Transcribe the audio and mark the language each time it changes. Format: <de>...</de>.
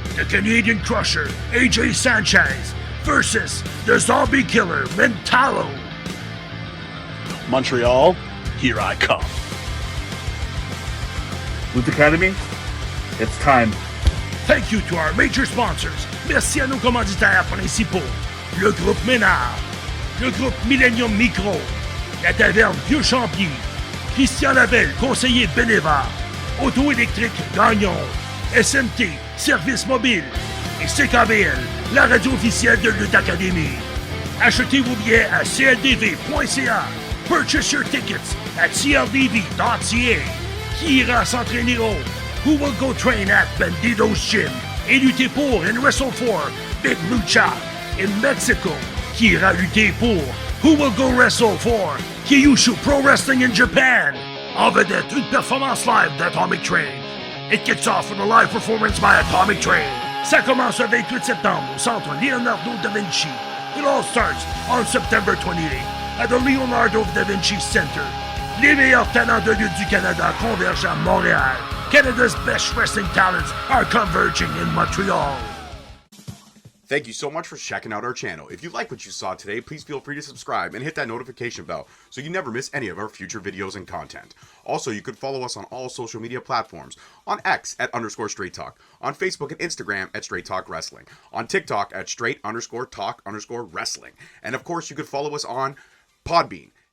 <en>The Canadian Crusher, AJ Sanchez versus the Zombie Killer, Mentalo. Montreal, here I come. Loot Academy, it's time. Thank you to our major sponsors.</en> <fr>Merci à nos commanditaires principaux. Le groupe Ménard, le groupe Millennium Micro, la taverne Vieux Champier, Christian Labelle, conseiller Beneva, Auto électrique Gagnon, SMT, Service mobile et CKBL, la radio officielle de Lutte Académie. Achetez vos billets à cldv.ca.</fr> <en>Purchase your tickets at cldv.ca.</en> <fr>Qui ira s'entraîner au?</fr> <en>Who will go train at Bandido's Gym?</en> <fr>Et lutter pour</fr> <en>and wrestle for Big Lucha in Mexico.</en> <fr>Qui ira lutter pour?</fr> <en>Who will go wrestle for Kyushu Pro Wrestling in Japan?</en> <fr>En vedette, une performance live d'Atomic Train.</fr> <en>It kicks off with a live performance by Atomic Train.</en> <fr>Ça commence le 28 septembre au centre Leonardo da Vinci.</fr> <en>It all starts on September 28 at the Leonardo da Vinci Center.</en> <fr>Les meilleurs talents de lutte du Canada convergent à Montréal.</fr> <en>Canada's best wrestling talents are converging in Montreal. Thank you so much for checking out our channel. If you like what you saw today, please feel free to subscribe and hit that notification bell so you never miss any of our future videos and content. Also, you could follow us on all social media platforms. On X at _Straight Talk. On Facebook and Instagram at Straight Talk Wrestling. On TikTok at Straight_Talk_Wrestling. And of course, you could follow us on Podbean,</en>